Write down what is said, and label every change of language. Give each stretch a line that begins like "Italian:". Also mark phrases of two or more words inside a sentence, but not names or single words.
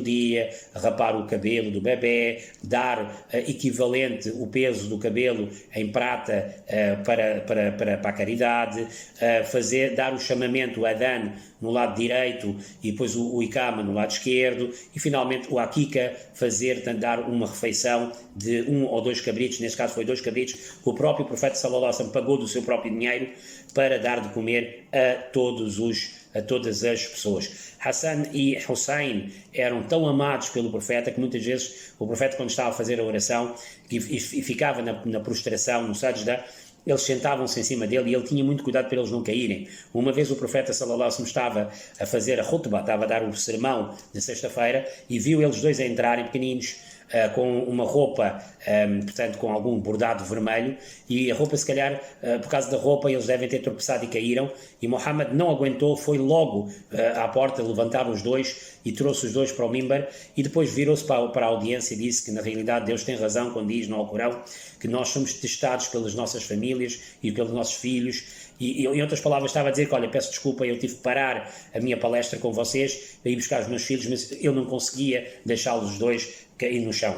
Portuguese: dia, rapar o cabelo do bebê, dar equivalente o peso do cabelo em prata para a caridade, dar o chamamento, o adhan, no lado direito e depois o ikama no lado esquerdo e finalmente o akika, dar uma refeição de 1 ou 2 cabritos, neste caso foi 2 cabritos, que o próprio profeta
Arabic: صلى الله عليه وسلم
Portuguese: pagou do seu próprio dinheiro para dar de comer a todas as pessoas. Hassan e Hussein eram tão amados pelo profeta que muitas vezes o profeta, quando estava a fazer a oração e ficava na prostração, no sajda, eles sentavam-se em cima dele e ele tinha muito cuidado para eles não caírem. Uma vez o profeta
Arabic: صلى الله عليه وسلم
Portuguese: estava a fazer a khutbah, estava a dar o sermão de sexta-feira e viu eles dois a entrarem pequeninos, com uma roupa, portanto com algum bordado vermelho, e a roupa, se calhar, por causa da roupa, eles devem ter tropeçado e caíram, e Muhammad não aguentou, foi logo à porta levantar os dois e trouxe os dois para o mimbar, e depois virou-se para a audiência e disse que na realidade Deus tem razão quando diz no Alcorão que nós somos testados pelas nossas famílias e pelos nossos filhos, e em outras palavras estava a dizer que, olha, peço desculpa, eu tive que parar a minha palestra com vocês para ir buscar os meus filhos, mas eu não conseguia deixá-los os dois cair no chão.